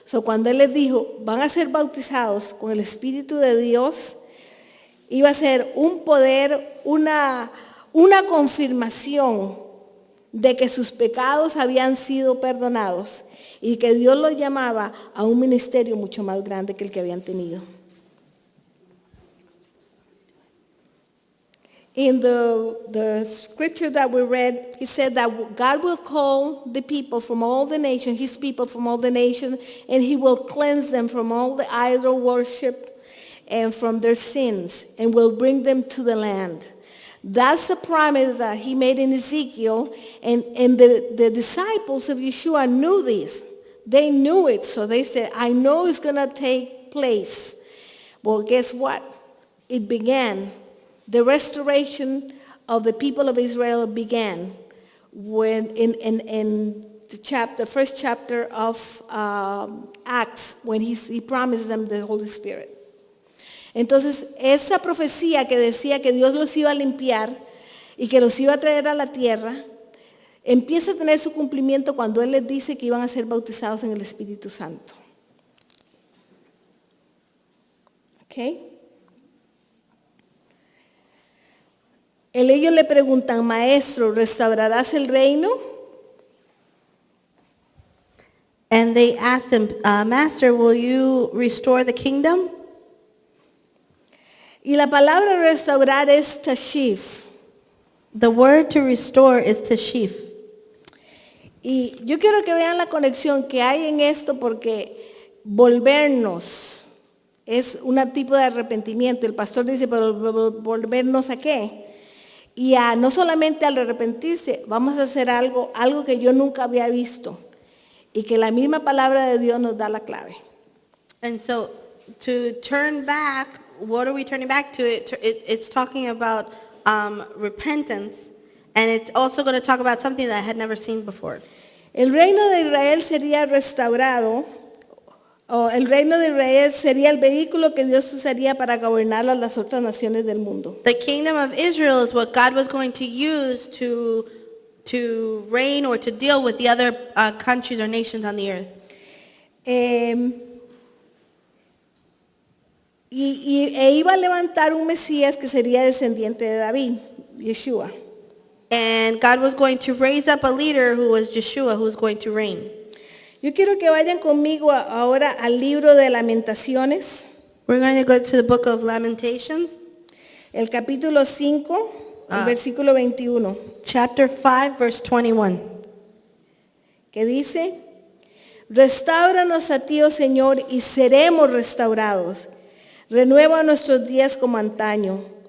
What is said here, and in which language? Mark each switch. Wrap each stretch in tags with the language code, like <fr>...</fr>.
<es>Cuando Él les dijo, van a ser bautizados con el Espíritu de Dios, iba a ser un poder, una confirmación de que sus pecados habían sido perdonados y que Dios los llamaba a un ministerio mucho más grande que el que habían tenido.</es> <en>In the scripture that we read, he said that God will call the people from all the nations, his people from all the nations, and he will cleanse them from all the idol worship and from their sins, and will bring them to the land. That's the promise that he made in Ezekiel, and the disciples of Yeshua knew this. They knew it, so they said, I know it's going to take place. Well, guess what? It began. The restoration of the people of Israel began when in the first chapter of Acts, when he promised them the Holy Spirit.</en> <es>Entonces, esa profecía que decía que Dios los iba a limpiar y que los iba a traer a la tierra, empieza a tener su cumplimiento cuando Él les dice que iban a ser bautizados en el Espíritu Santo. ¿Ok? Ellos le preguntan, maestro, ¿restaurarás el reino?</es> <en>And they asked him, Master, will you restore the kingdom?</en> <es>Y la palabra restaurar es tashif.</es> <en>The word to restore is tashif.</en> <es>Y yo quiero que vean la conexión que hay en esto porque volvernos es un tipo de arrepentimiento. El pastor dice, pero ¿volvernos a qué? Y no solamente al arrepentirse, vamos a hacer algo que yo nunca había visto y que la misma palabra de Dios nos da la clave.</es> <en>And so to turn back, what are we turning back to? It's talking about repentance, and it's also going to talk about something that I had never seen before.</en> <es>El reino de Israel sería restaurado, o el reino de Israel sería el vehículo que Dios usaría para gobernar a las otras naciones del mundo.</es> <en>The kingdom of Israel is what God was going to use to reign or to deal with the other countries or nations on the earth.</en> <es>Iba a levantar un Mesías que sería descendiente de David, Yeshua.</es> <en>And God was going to raise up a leader who was Yeshua, who was going to reign.</en> <es>Yo quiero que vayan conmigo ahora al libro de Lamentaciones,</es> <en>We're going to go to the book of Lamentations,</en> <es>el capítulo 5, el versículo 21,</es> <en>chapter 5, verse 21.</en> <es>que dice, Restáuranos a ti, oh Señor, y seremos restaurados. Renueva nuestros días como antaño.</es>